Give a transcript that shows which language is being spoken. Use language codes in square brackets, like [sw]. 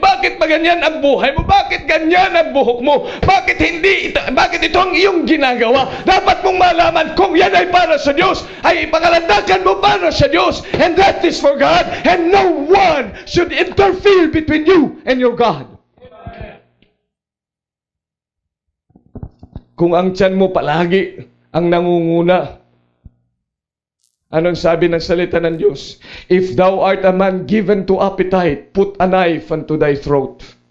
[tl] Bakit ba ganyan ang buhay mo? Bakit ganyan ang buhok mo? Bakit bakit ito ang iyong ginagawa? Dapat mong malaman kung yan ay para sa Diyos, ay ipangalandakan mo para sa Diyos. [en] And that is for God. And no one should interfere between you and your God. [tl] Kung ang tiyan mo palagi ang nangunguna, anong sabi ng salita ng Diyos? [en] If thou art a man given to appetite, put a knife unto thy throat.